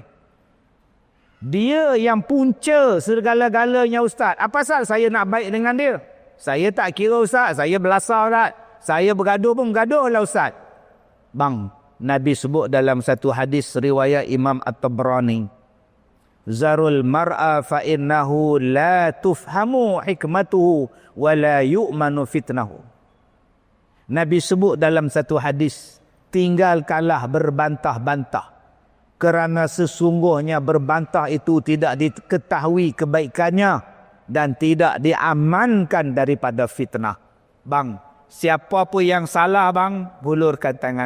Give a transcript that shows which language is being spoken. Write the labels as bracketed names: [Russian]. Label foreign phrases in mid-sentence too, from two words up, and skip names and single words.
[Malay] Dia yang punca segala-galanya Ustaz. Apa pasal saya nak baik dengan dia? Saya tak kira Ustaz, saya belasah Ustaz. Saya bergaduh pun bergaduh lah Ustaz. Bang, Nabi sebut dalam satu hadis riwayat Imam At-Tabrani, [Arabic] ذروا المراء فإنه لا تفهم حكمته ولا يؤمن فتنه. [Malay] Nabi sebut dalam satu hadis, tinggalkanlah berbantah-bantah, kerana sesungguhnya berbantah itu tidak diketahui kebaikannya dan tidak diamankan daripada fitnah. Bang, siapa pun yang salah bang, hulurkan tangan.